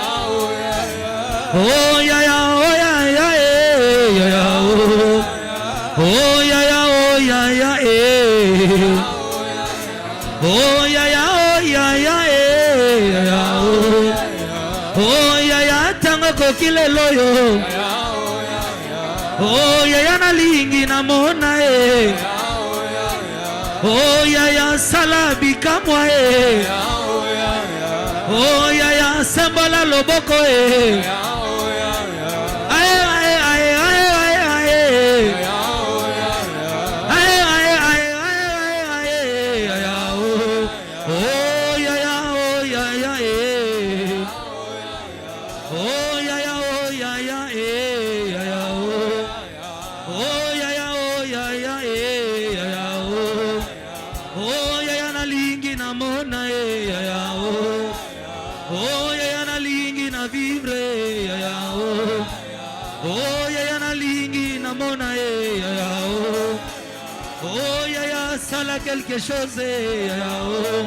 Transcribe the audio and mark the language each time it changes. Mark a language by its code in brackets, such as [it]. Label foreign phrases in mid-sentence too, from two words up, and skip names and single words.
[ln] Oh ya ya, oh ya ya eh. Ya ya oh. Oh ya ya, oh ya ya eh. Oh ya ya, oh ya ya eh. Ya ya oh. Oh ya ya tango kokile loyo. Oh ya ya na lingi na mona eh. Oh ya ya salabika moi eh. Oh ya ya sembola loboko eh. Aye aye aye aye aye aye. Aye aye aye aye aye ya ya oh. Oh ya ya, oh ya ya eh. Oh ya ya, oh ya ya eh. Ya ya oh. Oh ya ya, oh ya ya eh. Ya ya oh. Oh yaya nalingi na mona yaya oh. Oh yaya nalingi na vivre yaya oh. Oh yaya nalingi na mona yaya oh. Oh yaya sala [fr] quelque chose [ln] yaya oh.